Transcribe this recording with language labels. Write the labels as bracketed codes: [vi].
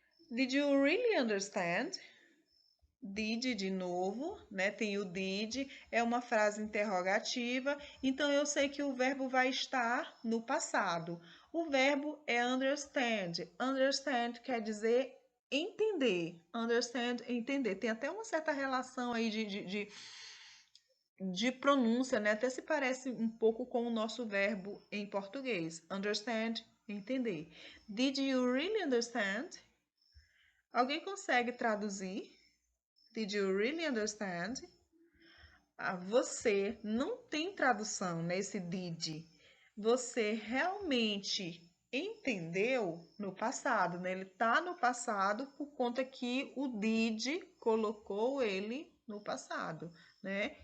[en] Did you really understand? [pt] Did de novo, né? Tem o did, é uma frase interrogativa, então eu sei que o verbo vai estar no passado. O verbo é understand. Understand quer dizer entender. Understand, entender. Tem até uma certa relação aí de pronúncia, né? Até se parece um pouco com o nosso verbo em português. Understand, entender. [en] Did you really understand? [pt] Alguém consegue traduzir? [en] Did you really understand? [pt] Você não tem tradução nesse did. Você realmente entendeu no passado, né? Ele tá no passado por conta que o did colocou ele no passado, né?